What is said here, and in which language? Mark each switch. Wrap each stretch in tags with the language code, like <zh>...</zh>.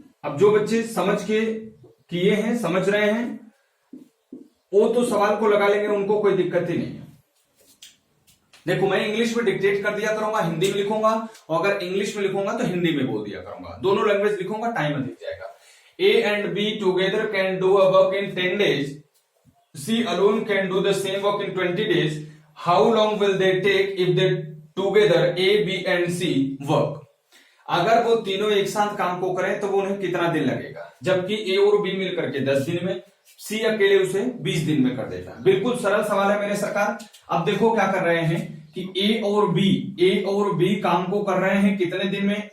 <hi>अब जो बच्चे समझ के किए हैं, समझ रहे हैं, वो तो सवाल को लगा लेंगे, उनको कोई दिक्कत ही नहीं है। देखो, मैं इंग्लिश में डिक्टेट कर दिया करूंगा, हिंदी में लिखूंगा, और अगर इंग्लिश में लिखूंगा तो हिंदी में बोल दिया करूंगा। दोनों लैंग्वेज लिखूंगा, टाइम अधिक जाएगा।</hi> <en>A and B together can do a work in 10 days. C alone can do the same work in 20 days. How long will they take if they together A, B and C work?</en> <hi>अगर वो तीनों एक साथ काम को करें तो वो उन्हें कितना दिन लगेगा? जबकि ए और बी मिलकर के 10 दिन में, सी अकेले उसे 20 दिन में कर देता है। बिल्कुल सरल सवाल है मेरे सरकार। अब देखो क्या कर रहे हैं कि ए और बी काम को कर रहे हैं कितने दिन में?</hi>